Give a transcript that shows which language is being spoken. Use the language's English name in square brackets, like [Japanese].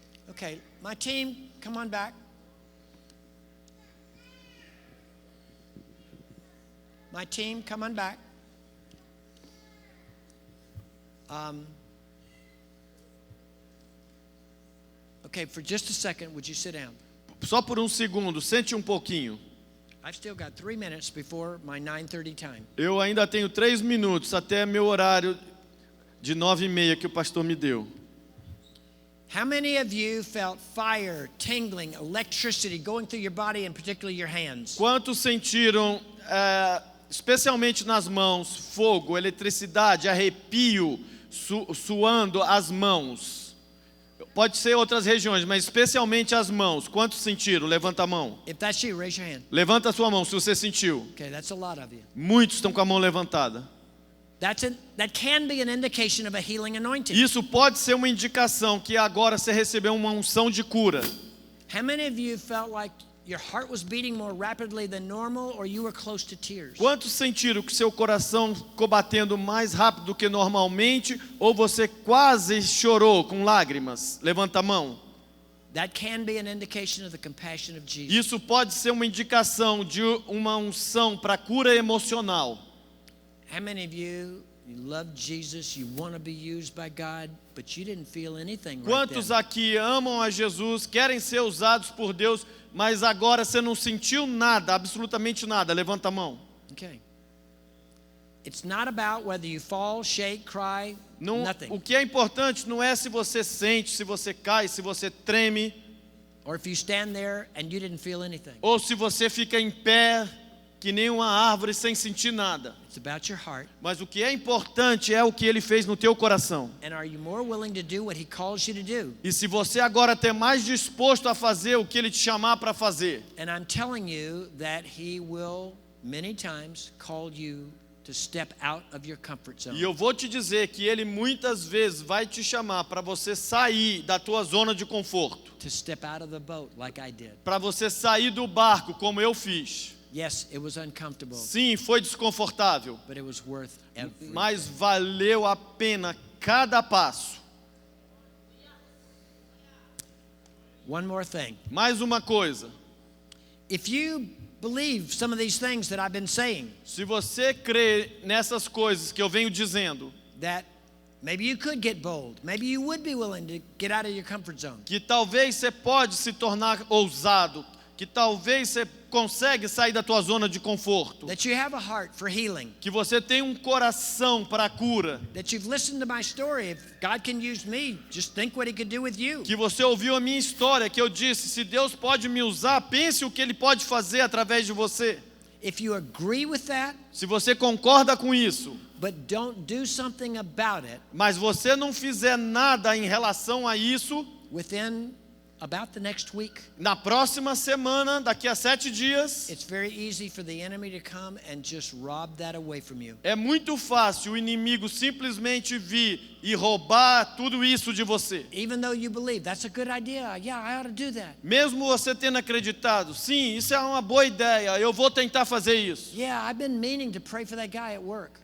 [English] Okay, my team, come on back. My team, come on back. Okay, for just a second, would you sit down? [Portuguese] Só por segundo, sente pouquinho. [English] I've still got 3 minutes before my 9:30 time. [Portuguese] Eu ainda tenho 3 minutos até meu horário de 9:30 que o pastor me deu. [English] How many of you felt fire, tingling, electricity going through your body and particularly your hands? [Portuguese] Quantos sentiram, especialmente nas mãos, fogo, eletricidade, arrepio, suando as mãos? Pode ser outras regiões, mas especialmente as mãos. Quantos sentiram? Levanta a mão. [English] If that's you, raise your hand. [Portuguese] Levanta a sua mão se você sentiu. [English] Okay, that's a lot of you. [Portuguese] Muitos estão com a mão levantada. [English] That can be an indication of a healing anointing. [Portuguese] Isso pode ser uma indicação que agora você recebeu uma unção de cura. [English] How many of you felt like your heart was beating more rapidly than normal or you were close to tears? [Portuguese] Quantos sentiram que seu coração ficou batendo mais rápido do que normalmente ou você quase chorou com lágrimas? Levanta a mão. [English] That can be an indication of the compassion of Jesus. [Portuguese] Isso pode ser uma indicação de uma unção para cura emocional. [English] How many of you love Jesus, you want to be used by God, but you didn't feel anything right [Portuguese] Quantos [English] then? [Portuguese] aqui amam a Jesus, querem ser usados por Deus, mas agora você não sentiu nada, absolutamente nada? Levanta a mão. [English] Okay. It's not about whether you fall, shake, cry, [Portuguese] Não, [English] nothing. [Portuguese] o que é importante não é se você sente, se você cai, se você treme, [English] Or if you stand there and you didn't feel anything. [Portuguese] ou se você fica em pé que nem uma árvore sem sentir nada. [English] It's about your heart. [Portuguese] Mas o que é importante é o que ele fez no teu coração. [English] And are you more willing to do what he calls you to do? [Portuguese] E se você agora está mais disposto a fazer o que ele te chamar para fazer. [English] And I'm telling you that he will many times call you to step out of your comfort zone. [Portuguese] E eu vou te dizer que ele muitas vezes vai te chamar para você sair da tua zona de conforto. [English] To step out of the boat like I did. [Portuguese] Para você sair do barco como eu fiz. [English] Yes, it was uncomfortable, [Portuguese] Sim, foi desconfortável, [English] but it was worth everything. [Portuguese] mas valeu a pena cada passo. [English] One more thing. [Portuguese] Mais uma coisa. [English] If you believe some of these things that I've been saying, [Portuguese] Se você crê nessas coisas que eu venho dizendo, [English] that maybe you could get bold, maybe you would be willing to get out of your comfort zone. [Portuguese] que talvez você pode se tornar ousado, que talvez você consegue sair da tua zona de conforto, [English] That you have a heart for healing. [Portuguese] que você tem um coração para a cura, [English] That you've listened to my story. If God can use me, just think what he could do with you. [Portuguese] que você ouviu a minha história, que eu disse, se Deus pode me usar, pense o que Ele pode fazer através de você. [English] If you agree with that, [Portuguese] Se você concorda com isso, [English] but don't do something about it [Portuguese] mas você não fizer nada em relação a isso, [English] within about the next week, [Portuguese] na próxima semana, daqui a 7 dias, [English] it's very easy for the enemy to come and just rob that away from you. [Portuguese] é muito fácil o inimigo simplesmente vir e roubar tudo isso de você. [English] Even though you believe that's a good idea, yeah, I ought to do that. [Portuguese] Mesmo você tendo acreditado, sim, isso é uma boa ideia, eu vou tentar fazer isso. [English] Yeah, I've been meaning to pray for that guy at work.